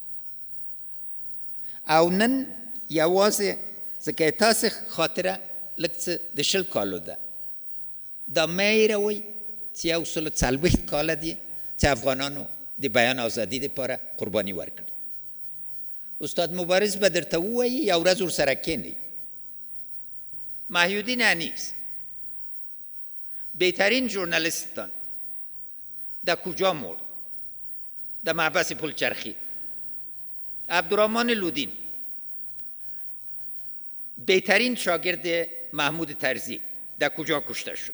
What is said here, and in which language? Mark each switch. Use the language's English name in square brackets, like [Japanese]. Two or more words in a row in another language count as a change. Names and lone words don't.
[Pashto] او نن یوازې ځکه تاسې خاطره لږ څه د 20 کالو ده دا مه هېروئ چې 140 کاله دي چې افغانانو د بیان ازادي دپاره قرباني ورکړي استاد مبارز به درته ووایي یو ورځ ورسره کښېنئ محیودین انیس [Persian] بهترین ژورنالیستان در کجا مرد؟ در محبس پلچرخی. عبدالرحمن لودین بهترین شاگرد محمود طرزی در کجا کشته شد؟